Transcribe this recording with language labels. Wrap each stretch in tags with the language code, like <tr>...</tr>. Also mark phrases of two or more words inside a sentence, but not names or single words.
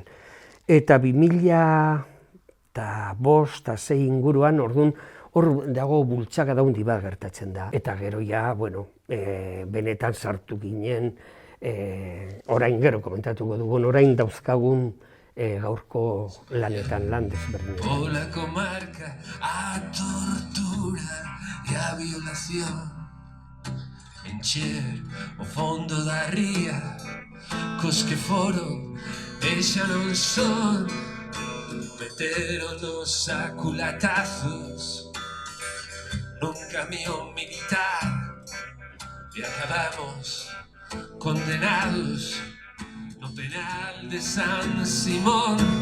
<eu>Eta 2005-2006 inguruan, orduan, hor dago bultzaka daundi bat gertatzen da. Eta gero ja, benetan sartu ginen, orain gero komentatuko dugun, orain dauzkagun gaurko lanetan, lan desberdinetan.</eu> <gl>Hola comarca, a tortura e a violación. Encher o fondo da ría, cos que foron e xa non son. Meteronos a culatazos nun camión militar e acabamos condenados no penal de San Simón.</gl>